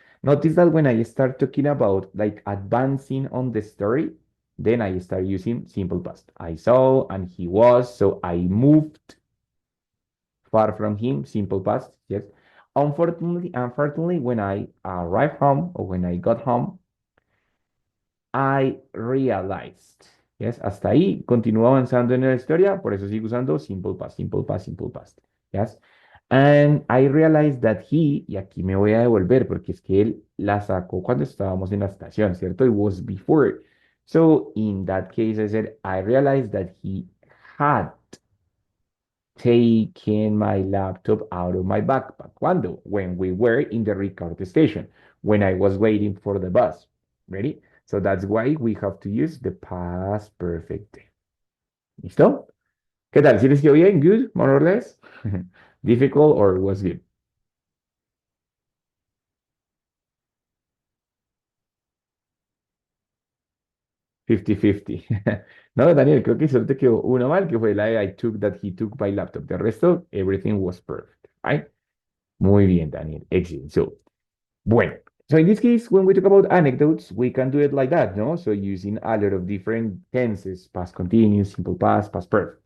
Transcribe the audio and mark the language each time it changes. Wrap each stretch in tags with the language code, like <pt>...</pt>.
<en>Notice that when I start talking about like advancing on the story, then I start using simple past. I saw, and he was, so I moved far from him, simple past, yes. Unfortunately, when I arrived home or when I got home, I realized.</en> <es>Yes, hasta ahí continúo avanzando en la historia, por eso sigo usando simple past, simple past, simple past. Yes.</es> <en>And I realized that he,</en> <es>y aquí me voy a devolver porque es que él la sacó cuando estábamos en la estación, ¿cierto?</es> <en>It was before. So in that case, I said, I realized that he had taken my laptop out of my backpack. ¿Cuándo? When we were in the Ricardo station, when I was waiting for the bus. Ready? So that's why we have to use the past perfect.</en> <es>¿Listo? ¿Qué tal? ¿Sí les quedó bien?</es> <en>Good? More or less? Difficult or was good? 50-50.</en> <es>No, Daniel, creo que solo te quedó uno mal, que fue la de</es> <en>I took that he took my laptop. The rest of everything was perfect. Right?</en> <es>Muy bien, Daniel.</es> <en>Excellent. So, bueno. So in this case, when we talk about anecdotes, we can do it like that, no? So using a lot of different tenses, past continuous, simple past, past perfect.</en>